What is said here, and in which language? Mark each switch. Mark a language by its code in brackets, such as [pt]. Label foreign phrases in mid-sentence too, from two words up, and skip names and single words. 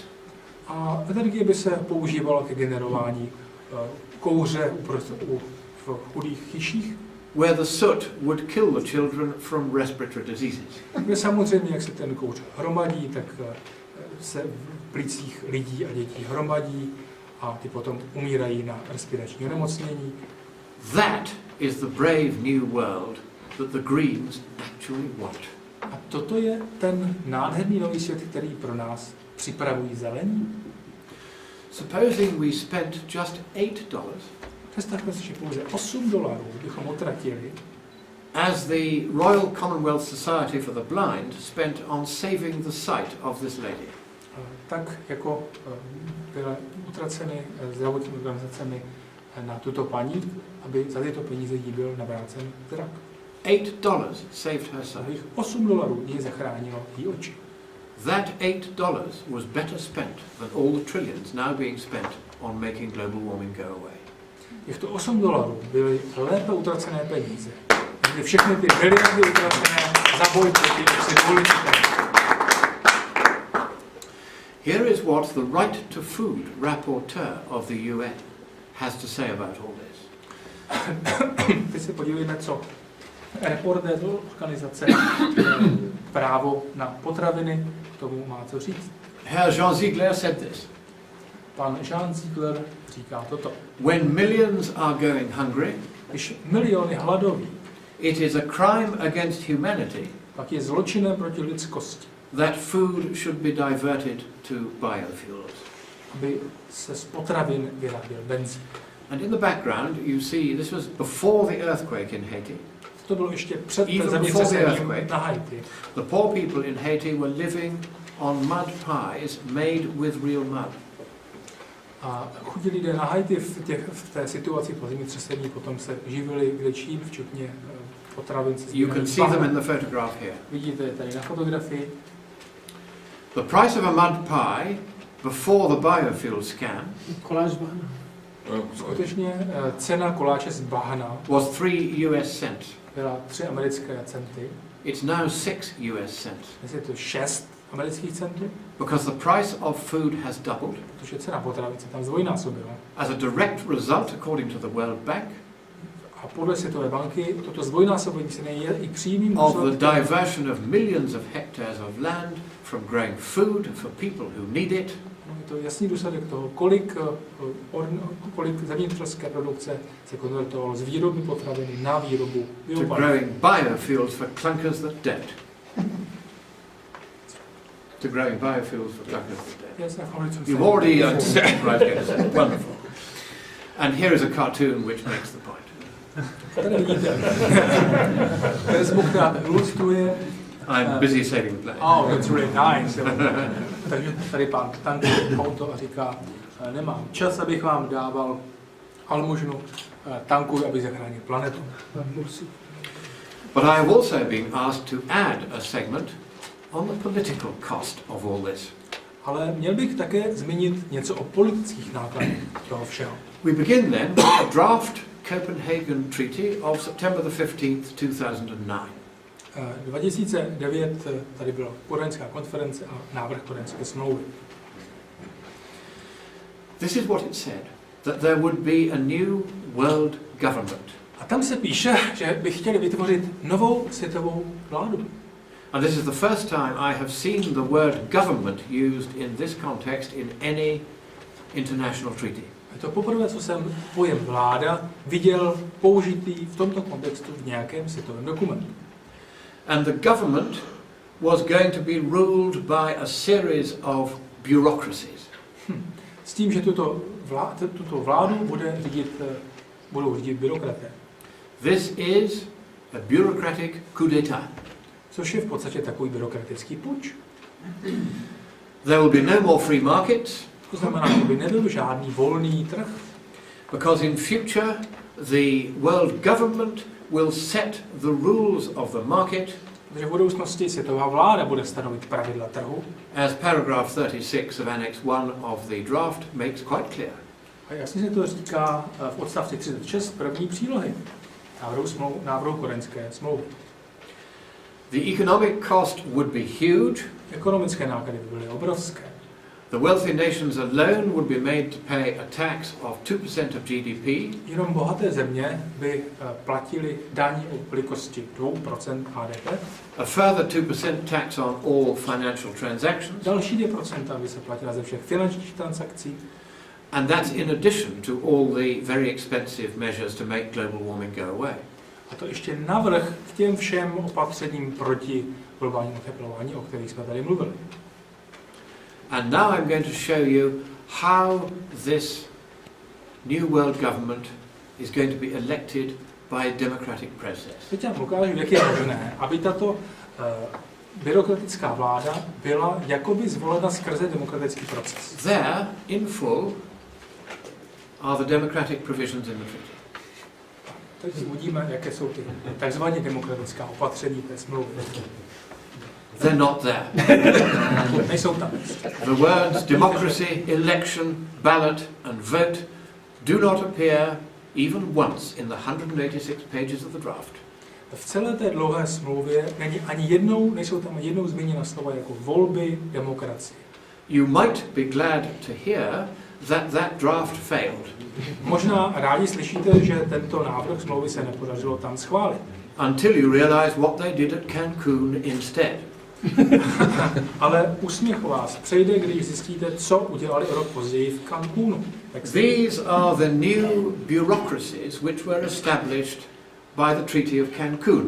[cs] A energie by se používala ke generování kouře v chudých chyších. [en] Where the soot would kill the children from respiratory diseases. [cs] Kde samozřejmě, jak se ten kouř hromadí, tak se v plicích lidí a dětí hromadí a ty potom umírají na respirační onemocnění. [en] That is the brave new world that the Greens actually want. [cs] A toto je ten nádherný nový svět, který pro nás připravují zelení. [en] Supposing we spent just $8. [cs] Představme si, že pouze $8 bychom utratili, [en] as the Royal Commonwealth Society for the Blind spent on saving the sight of this lady. [cs] Tak jako byly utraceny zdravotními organizacemi na tuto paní, aby za tyto peníze jí byl navrácen zrak. [en] $8 saved her sight. [cs] $8 jí zachránilo jí oči. [en] That $8 was better spent than all the trillions now being spent on making global warming go away. [cs] Těchto $8 byly lépe utracené peníze. Byly všechny ty miliardy utracené za boj proti oxidu. [en] Here is what the Right to Food rapporteur of the UN has to say about all this. [cs] Teď se podívejme, co reportér organizace Právo na potraviny k tomu má co říct. [en] Herr Jean Ziegler said this. [cs] Pan Jean Ziegler říká toto. [en] When millions are going hungry, [cs] když miliony hladoví, [en] it is a crime against humanity, [cs] pak je zločinem proti lidskosti, [en] that food should be diverted to biofuels. [cs] Aby se z potravin vyráběl benzín. [en] And in the background you see this was before the earthquake in Haiti. [cs] To bylo ještě před zemětřesením na Haiti. [en] The poor people in Haiti were living on mud pies made with real mud. [cs] A chudí lidé na Haiti v té situaci po zemětřesení potom se živili kde čím, včetně potravin. [en] You can see them in the photograph here. [cs] Vidíte tady na fotografii. [en] The price of a mud pie before the biofuel scam [cs] skutečně cena koláče z bahna [en] was 3 US cents. [cs] Byla 3 americké centy. [en] It's now 6 US cents. [cs] Dnes je to 6 amerických centů. [en] Because the price of food has doubled. [cs] Protože cena potravin se tam zdvojnásobila. [en] As a direct result, according to the World Bank, [cs] a podle Světové banky toto zdvojnásobení ceny je i přímým [en] of the diversion of millions of hectares of land from growing food for people who need it. [cs] Je to jasný důsledek toho, kolik zemědělské produkce se konvertovalo z výroby potraviny na výrobu biopaliv. [en] To growing biofuels for clunkers that dead. To growing biofuels for clunkers that dead. Yes, you've already right, wonderful. And here is a cartoon which makes the point. [cs] Tady vidíte Facebook, která ilustruje. [en] I'm busy saving the planet. Oh, that's really nice. [cs] Takže tady pán tankuje auto a říká, nemám čas, abych vám dával almužnu, tankuj, aby zachránil planetu. [en] But I have also been asked to add a segment on the political cost of all this. [cs] Ale měl bych také zmínit něco o politických nákladech toho všeho. [en] We begin then with a draft Copenhagen Treaty of September the 15th, 2009. [cs] 2009 tady byla kodaňská konference a návrh kodaňské smlouvy. [en] This is what it said, that there would be a new world government. [cs] A tam se píše, že by chtěli vytvořit novou světovou vládu. [en] And this is the first time I have seen the word government used in this context in any international treaty. [cs] Je to poprvé, co jsem pojem vláda viděl použitý v tomto kontextu v nějakém světovém dokumentu. [en] And the government was going to be ruled by a series of bureaucracies. [cs] S tím, že tuto vládu budou řídit byrokraté. [en] This is a bureaucratic coup d'état. [cs] Což je v podstatě takový byrokratický puč. [en] There will be no more free markets. [cs] To znamená, že by nebyl žádný volný trh. [en] Because in future the world government will set the rules of the market. [cs] Protože v budoucnosti světová vláda bude stanovit pravidla trhu. [en] As paragraph 36 of Annex 1 of the draft makes quite clear. [cs] A jasně se to říká v odstavci 36 první přílohy návrhu kodaňské smlouvy. [en] The economic cost would be huge. [cs] Ekonomické náklady by byly obrovské. [en] The wealthy nations alone would be made to pay a tax of 2% of GDP. [cs] Jenom bohaté země by platili daň o velikosti 2% HDP. [en] A further 2% tax on all financial transactions. [cs] Další 2% by se platila ze všech finančních transakcí. [en] And that's in addition to all the very expensive measures to make global warming go away. [cs] A to ještě navrch k těm všem opatřením proti globálnímu oteplování, o kterých jsme tady mluvili. [en] And now I'm going to show you how this new world government is going to be elected by a democratic process. [cs] Teď vám ukážu, jak je možné, aby tato byrokratická vláda byla jakoby zvolena skrze demokratický proces. [en] There, in full, are the democratic provisions in the treaty. [cs] Teď uvidíme, jaké jsou ty takzvané demokratická opatření té smlouvy. [en] They're not there. [cs] Nejsou tam. [en] The words democracy, election, ballot and vote do not appear even once in the 186 pages of the draft. [cs] V celé té dlouhé smlouvě nejsou tam jednou zmíněna slova jako volby, demokracie. [en] You might be glad to hear that draft failed. [cs] Možná rádi slyšíte, že tento návrh smlouvy se nepodařilo tam schválit. [en] Until you realize what they did at Cancun instead. [cs] Ale úsměch vás přejde, když zjistíte, co udělali o rok později v Cancúnu. [en] These are the new bureaucracies which were established by the Treaty of Cancun.